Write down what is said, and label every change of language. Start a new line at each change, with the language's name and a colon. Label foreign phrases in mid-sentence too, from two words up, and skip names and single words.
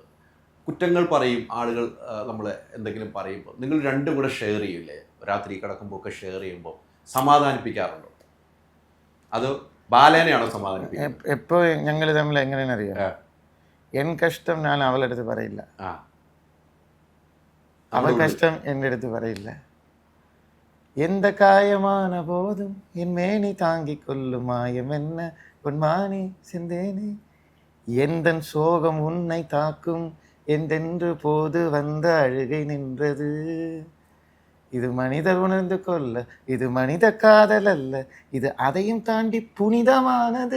Malayalam: കുറ്റങ്ങൾ പറയും ആളുകൾ, നമ്മൾ എന്തെങ്കിലും പറയുമ്പോൾ നിങ്ങൾ രണ്ടും കൂടെ ഷെയർ ചെയ്യില്ലേ? രാത്രി കിടക്കുമ്പോൾ ഒക്കെ ഷെയർ ചെയ്യുമ്പോൾ സമാധാനിപ്പിക്കാറുണ്ടോ? അത് ബാലേനെയാണോ സമാധാനിപ്പിക്കുന്നത്? എപ്പോൾ ഞങ്ങൾ തമ്മിൽ എങ്ങനെയാണ് അറിയാം, എൻ കഷ്ടം ഞാൻ അവളുടെ അടുത്ത് പറയില്ല, അവൾ കഷ്ടം എൻ്റെ അടുത്ത് പറയില്ല.
Tamil: எந்த காயமான போதும் என் மேனி தாங்கிக் கொள்ளும் மாயம் என்ன பொன்மானே செந்தேனே, எந்தன் சோகம் உன்னை தாக்கும் என்றென்று போது வந்த அழுகை நின்றது. இது மனிதர் உணர்ந்து கொள்ள, இது மனித காதல் அல்ல, இது அதையும் தாண்டி புனிதமானது.